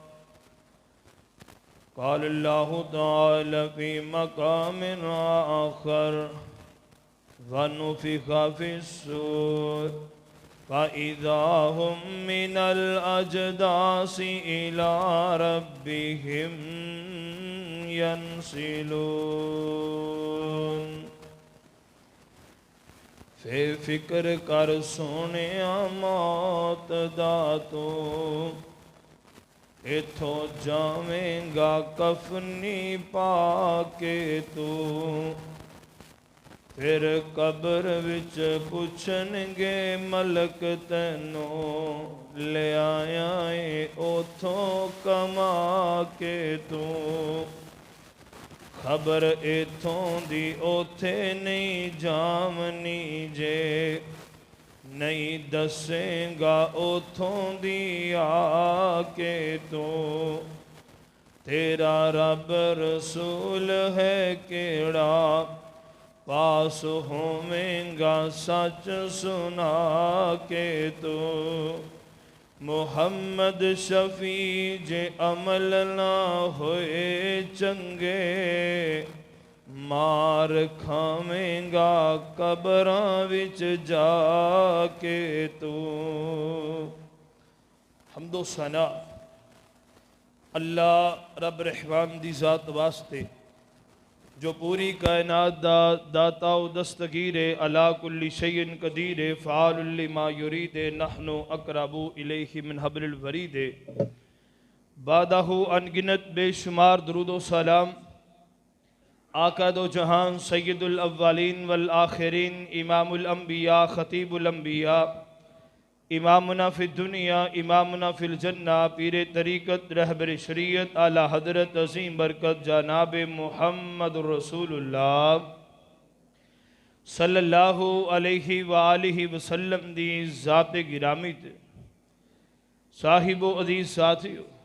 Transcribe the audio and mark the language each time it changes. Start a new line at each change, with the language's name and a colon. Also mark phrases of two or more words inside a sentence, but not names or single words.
Arabic: قال اللہ تعالی فی مقام آخر وَنُفِخَ فِي الصُّورِ فَإِذَا هُمْ مِنَ الْأَجْدَاثِ إِلَىٰ رَبِّهِمْ ينسلون۔
Punjabi: فکر کر سونے موت دا تو اتھوں جاویں گا کفنی پا کے تو پھر قبر وچ پوچھن گے ملک تینوں لے آیا اے اتھوں کما کے تو خبر ایتھوں دی اوتھے نہیں جامنی جے نہیں دسیں گا اوتھوں دی آ کے تو تیرا رب رسول ہے کیڑا پاس ہوویں گا سچ سنا کے تو محمد شفیع جے عمل نہ ہوئے چنگے مار کھاویں گا قبراں وچ جا کے تو۔ حمد و ثنا اللہ رب رحمان دی ذات واسطے جو پوری کائنات دا داتا و دستگیر
Arabic: علا کل شیء قدیر فعال لما یرید نحن اقرب الیہ من حبل الورید بعدہ
Punjabi: انگنت بے شمار درود و سلام آقا دو جہان
Arabic: سید الاولین والآخرین امام الانبیاء خطیب الانبیاء امامنا فی الدنیا امامنا فی الجنہ
Punjabi: پیر طریقت رہبر شریعت اعلی حضرت عظیم برکت جناب محمد رسول اللہ
Arabic: صلی اللہ علیہ وآلہ وسلم
Punjabi: دی ذات گرامی تے صاحب و عزیز ساتھیو